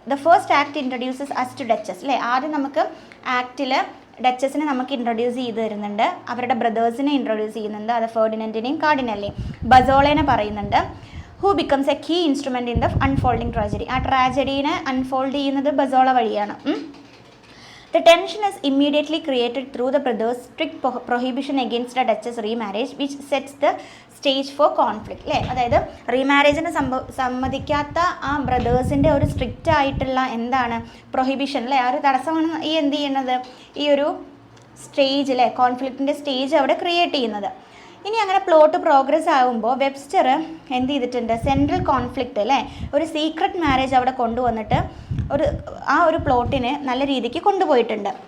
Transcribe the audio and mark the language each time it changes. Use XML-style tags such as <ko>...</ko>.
<en>the first act introduces us to Duchess</en> <ml>അല്ലേ. ആദ്യം നമുക്ക് ആക്ടിൽ ഡച്ചസിനെ നമുക്ക് ഇൻട്രൊഡ്യൂസ് ചെയ്ത് തരുന്നുണ്ട്, അവരുടെ ബ്രദേഴ്സിനെ ഇൻട്രൊഡ്യൂസ് ചെയ്യുന്നുണ്ട്, അത് ഫെർഡിനൻഡിനെയും കാർഡിനലിനെയും. ബസോളേനെ പറയുന്നുണ്ട്,</ml> <en>Who becomes a key instrument in the unfolding tragedy.</en> <ml>ആ ട്രാജഡീനെ അൺഫോൾഡ് ചെയ്യുന്നത് ബസോള വഴിയാണ്.</ml> <en>The tension is immediately created through the brothers' strict prohibition against the Duchess remarriage, which sets the stage for conflict.</en> <ml>അല്ലേ, അതായത് റീമാരേജിന് സമ്മതിക്കാത്ത ആ ബ്രദേഴ്സിൻ്റെ ഒരു സ്ട്രിക്റ്റ് ആയിട്ടുള്ള എന്താണ് prohibition അല്ലേ, ആ ഒരു തടസ്സമാണ് ഈ എന്ത് ചെയ്യുന്നത്, ഈ ഒരു സ്റ്റേജ് അല്ലേ, കോൺഫ്ലിക്റ്റിൻ്റെ സ്റ്റേജ് അവിടെ ക്രിയേറ്റ് ചെയ്യുന്നത്. ഇനി അങ്ങനെ പ്ലോട്ട് പ്രോഗ്രസ് ആകുമ്പോൾ വെബ്സ്റ്റർ എന്ത് ചെയ്തിട്ടുണ്ട്, സെൻട്രൽ കോൺഫ്ലിക്റ്റ് അല്ലേ, ഒരു സീക്രട്ട് മാരേജ് അവിടെ കൊണ്ടുവന്നിട്ട് ആ ഒരു പ്ലോട്ടിനെ നല്ല രീതിക്ക് കൊണ്ടുപോയിട്ടുണ്ട്.</ml>